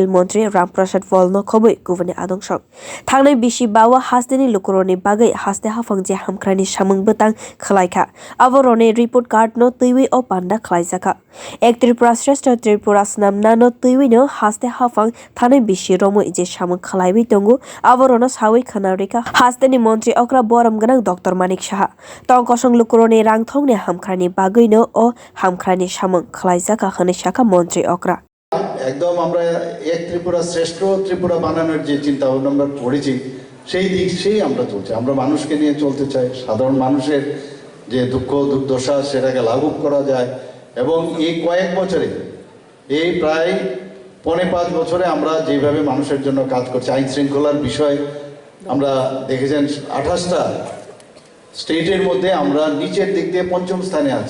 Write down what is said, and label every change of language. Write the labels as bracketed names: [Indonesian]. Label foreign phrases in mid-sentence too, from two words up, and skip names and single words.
[Kok Borok] montri Ramprasad Paul no khobui kubuni adongrok thangnai bisi bawa hasteni lukorogni bagai haste haphangni hamkraini samung bwtang khlaikha aboroni [English] report card [Kok Borok] no tuiwi o panda khlaijaka [Bangla] এক ত্রিপুরা শ্রেষ্ঠ ত্রিপুরা [Kok Borok] snamna no tuiwi no haste haphang thangnai bisi romo je samung khlaiwi tongo aborono sawi khanarika hasteni montri okra boram ganang Dr.Manik Saha tongkosong lukorogni rangthongni hamkraini bagui no o hamkraini samung khlaijaka hane shaka montri okra [Bangla] একদম আমরা এক ত্রিপুরা শ্রেষ্ঠ ত্রিপুরা বানানোর যে চিন্তা ভাবনা আমরা করেছি সেই আমরা চলছি। আমরা মানুষকে নিয়ে চলতে চাই, সাধারণ মানুষের যে দুঃখ দুর্দশা সেটাকে লাঘব করা যায় এবং এই কয়েক বছরে এই প্রায় ৫.৫ বছরে আমরা যেভাবে মানুষের জন্য কাজ করছি, আইন শৃঙ্খলার বিষয় আমরা দেখেছেন ২৮টা স্টেটের মধ্যে আমরা নিচের দিক দিয়ে ৫ম স্থানে আছি।